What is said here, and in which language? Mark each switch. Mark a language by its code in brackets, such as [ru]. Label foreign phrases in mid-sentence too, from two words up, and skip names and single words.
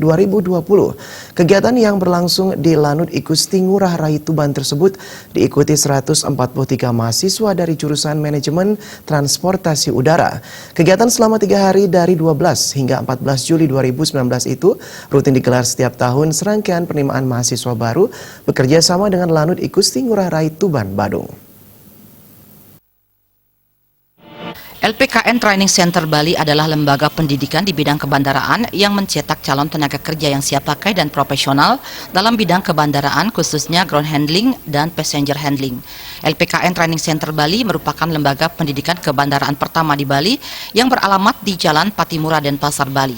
[id] Kegiatan yang berlangsung di Lanut Igusti Ngurah Rai Tuban tersebut diikuti 143 mahasiswa dari jurusan Manajemen Transportasi Udara. Kegiatan selama 3 hari dari 12 hingga 14 Juli 2019 itu rutin digelar setiap tahun serangkaian penerimaan mahasiswa baru bekerja sama dengan Lanut Igusti Ngurah Rai Tuban, Badung. LPKN Training Center Bali adalah lembaga pendidikan di bidang kebandaraan yang mencetak calon tenaga kerja yang siap pakai dan profesional dalam bidang kebandaraan, khususnya [en] ground handling [id] dan [en] passenger handling. [id] LPKN Training Center Bali merupakan lembaga pendidikan kebandaraan pertama di Bali yang beralamat di Jalan Patimura, Denpasar, Bali.